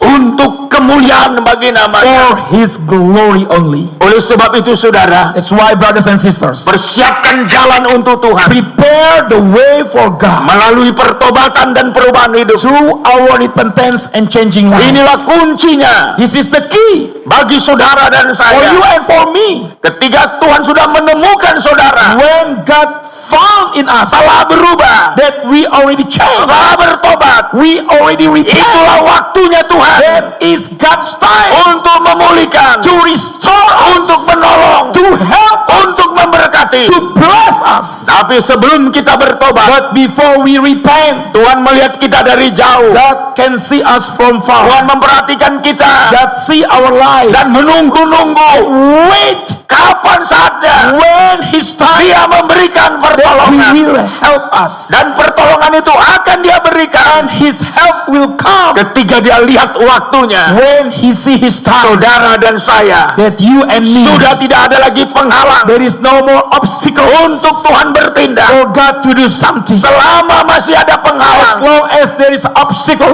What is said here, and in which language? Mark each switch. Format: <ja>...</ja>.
<id>untuk kemuliaan bagi namanya.</id> <en>for His glory only.</en> <id>Oleh sebab itu saudara,</id> <en>That's why, brothers and sisters,</en> <id>persiapkan jalan untuk Tuhan</id> <en>prepare the way for God</en> <id>melalui pertobatan dan perubahan hidup.</id> <en>through our repentance and changing life.</en> <id>Inilah kuncinya</id> <en>This is the key</en> <id>bagi saudara dan</id> <en>for you</en> <id>saya.</id> <en>and for me.</en> <id>Ketika Tuhan sudah menemukan saudara</id> <en>When God found in us</en> <id>telah berubah,</id> <en>that we already changed,</en> <id>telah bertobat,</id> <en>we already repent,</en> <id>itulah waktunya Tuhan</id> <en>that is God's time</en> <id>untuk memulihkan,</id> <en>to restore us,</en> <id>untuk menolong,</id> <en>to help us,</en> <id>untuk memberkati.</id> <en>to bless us.</en> <id>Tapi sebelum kita bertobat,</id> <en>But before we repent,</en> <id>Tuhan melihat kita dari jauh.</id> <en>God can see us from far.</en> <id>Tuhan memperhatikan kita</id> <en>God see our life.</en> <id>dan menunggu-nunggu.</id> <en>Wait</en> <id>Kapan saatnya</id> <en>when His time</en> <id>Dia memberikan</id> <en>that He</en> <id>pertolongan,</id> <en>will help us,</en> <id>dan pertolongan itu akan Dia berikan</id> <en>and His help will come</en> <id>ketika Dia lihat waktunya.</id> <en>when He see His time.</en> <id>Saudara dan saya</id> <en>That you and me,</en> <id>sudah tidak ada lagi penghalang</id> <en>there is no more obstacles</en> <id>untuk Tuhan bertindak.</id> <en>for God to do something.</en> <id>Selama masih ada</id> <en>As</en> <id>penghalang,</id> <en>long as there is obstacles,</en>